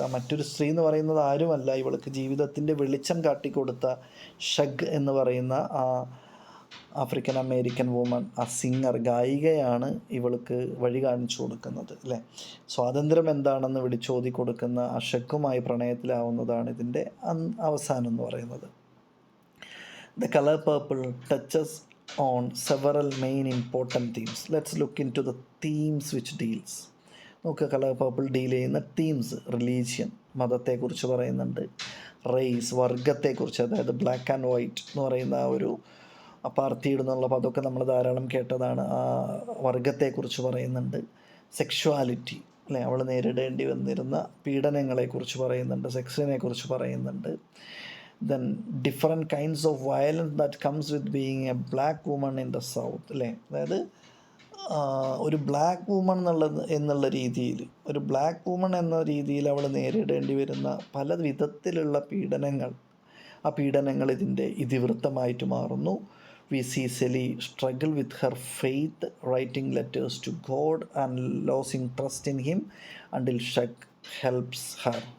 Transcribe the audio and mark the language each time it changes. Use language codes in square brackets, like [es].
[ml] ആ മറ്റൊരു സ്ത്രീ എന്ന് പറയുന്നത് ആരുമല്ല, ഇവൾക്ക് ജീവിതത്തിൻ്റെ വെളിച്ചം കാട്ടിക്കൊടുത്ത ഷഗ് എന്ന് പറയുന്ന ആ ആഫ്രിക്കൻ അമേരിക്കൻ വുമൺ, ആ സിംഗർ, ഗായികയാണ് ഇവൾക്ക് വഴി കാണിച്ചു കൊടുക്കുന്നത് അല്ലേ. സ്വാതന്ത്ര്യം എന്താണെന്ന് വിളിച്ചോതി കൊടുക്കുന്ന ആ ഷഗ്ഗുമായി പ്രണയത്തിലാവുന്നതാണ് ഇതിൻ്റെ അവസാനം എന്ന് പറയുന്നത്. [en] The color purple touches on several main important themes. Let's look into the themes which deals. [ml] നോക്കുക, കളർ പർപ്പിൾ ഡീൽ ചെയ്യുന്ന തീംസ്. റിലീജിയൻ, മതത്തെക്കുറിച്ച് പറയുന്നുണ്ട്. റേസ്, വർഗത്തെക്കുറിച്ച്, അതായത് ബ്ലാക്ക് ആൻഡ് വൈറ്റ് എന്ന് പറയുന്ന ആ ഒരു അപ്പാർത്തീഡ് എന്നുള്ള പദമൊക്കെ നമ്മൾ ധാരാളം കേട്ടതാണ്. ആ വർഗത്തെക്കുറിച്ച് പറയുന്നുണ്ട്. സെക്ഷുവാലിറ്റി അല്ലേ, അവൾ നേരിടേണ്ടി വന്നിരുന്ന പീഡനങ്ങളെക്കുറിച്ച് പറയുന്നുണ്ട്. സെക്സിനെക്കുറിച്ച് പറയുന്നുണ്ട്. [en] then different kinds of violence that comes with being a black woman in the south [ml] അല്ലേ. അതായത് ഒരു ബ്ലാക്ക് വുമൺ എന്നുള്ള രീതിയിൽ, ഒരു ബ്ലാക്ക് വുമൺ എന്ന രീതിയിൽ അവൾ നേരിടേണ്ടി വരുന്ന പല വിധത്തിലുള്ള പീഡനങ്ങൾ, ആ പീഡനങ്ങൾ ഇതിൻ്റെ ഇതിവൃത്തമായിട്ട് മാറുന്നു. [en] We see Celie struggle with her faith, writing letters to God and losing trust in him until Shug helps her.